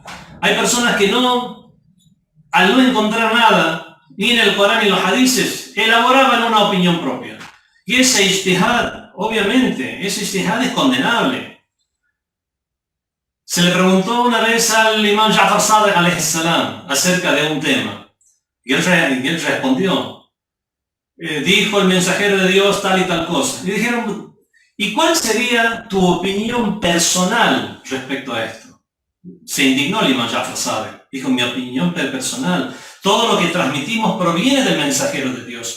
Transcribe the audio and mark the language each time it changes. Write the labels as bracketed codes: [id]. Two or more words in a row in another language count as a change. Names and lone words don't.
[es] Hay personas que al no encontrar nada, ni en el Corán ni en los hadices, elaboraban una opinión propia. Y ese ijtihad, obviamente, ese ijtihad es condenable. Se le preguntó una vez al imam Ja'far Sadiq [ar] عليه السلام [es] acerca de un tema. Y él respondió. Dijo el mensajero de Dios tal y tal cosa. Y dijeron, ¿y cuál sería tu opinión personal respecto a esto? Se indignó el imam Ja'far Sadiq. Dijo, mi opinión personal. Todo lo que transmitimos proviene del mensajero de Dios.